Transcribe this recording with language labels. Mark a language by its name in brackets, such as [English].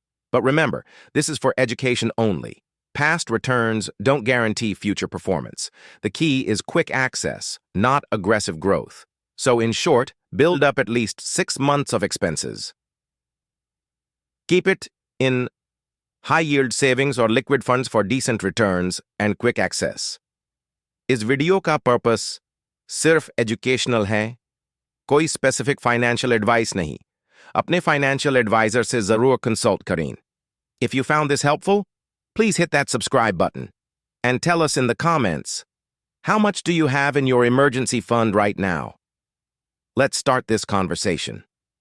[English] But remember, this is for education only. Past returns don't guarantee future performance. The key is quick access, not aggressive growth. So in short, build up at least 6 months of expenses. Keep it in high-yield savings or liquid funds for decent returns and quick access. [Hindi] इस video का purpose सिर्फ educational है, कोई specific financial advice नहीं. अपने financial adviser से जरूर consult करें. [English] If you found this helpful, please hit that subscribe button and tell us in the comments, how much do you have in your emergency fund right now? Let's start this conversation.